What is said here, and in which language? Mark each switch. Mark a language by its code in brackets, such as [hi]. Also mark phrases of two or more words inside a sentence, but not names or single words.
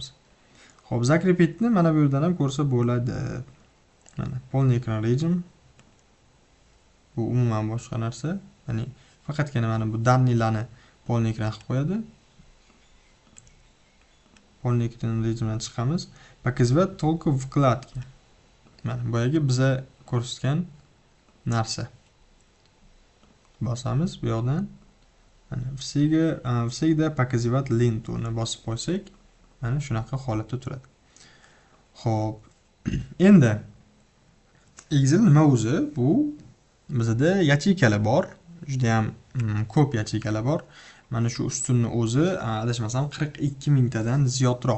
[uz] Xo'p, zakrepiedni mana bu yerdan ham ko'rsa bo'ladi. Mana [ru] полный экран [uz] rejim. Bu umuman boshqa narsa. Ya'ni faqatgina mana bu dannilarni [ru] полный экран [uz] qilib qo'yadi. [ru] Полный экран [uz] rejimdan chiqamiz. [ru] Показывать только вкладки. [uz] Mana boyagi biza ko'rsatgan narsa. Bosamiz bu yoqdan. Mana [ru] всегда показывать ленту [uz] ni bosib qo'ysak, mana shunaqa holatda turadi. Xo'p. Endi Excel nima o'zi? Bu bizda yacheykalar bor. Juda ham ko'p yacheykalar bor. Mana shu ustunni o'zi adashmasam 42 mingtadan ziyodroq.